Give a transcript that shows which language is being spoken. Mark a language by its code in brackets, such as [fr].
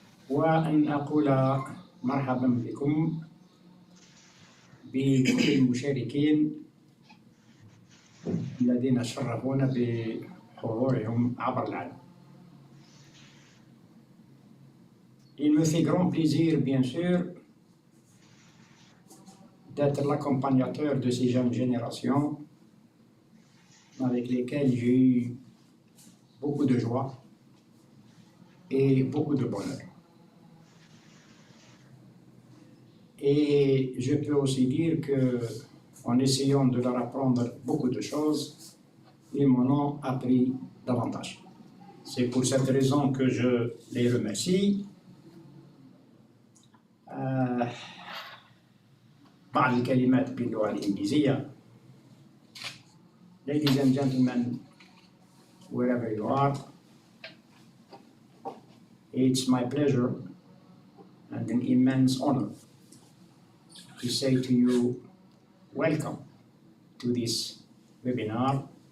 [ar] وأن أقول مرحبا بكم بكل المشاركين الذين شرفونا بحضورهم عبر العالم. [fr] Il me fait grand plaisir, bien sûr, d'être l'accompagnateur de ces jeunes générations avec lesquelles j'ai eu beaucoup de joie et beaucoup de bonheur. Et je peux aussi dire qu'en essayant de leur apprendre beaucoup de choses, ils m'en ont appris davantage. C'est pour cette raison que je les remercie. [ar] بعض الكلمات باللغة الإنجليزية. [en] Ladies and gentlemen, wherever you are, it's my pleasure and an immense honor to say to you, welcome to this webinar.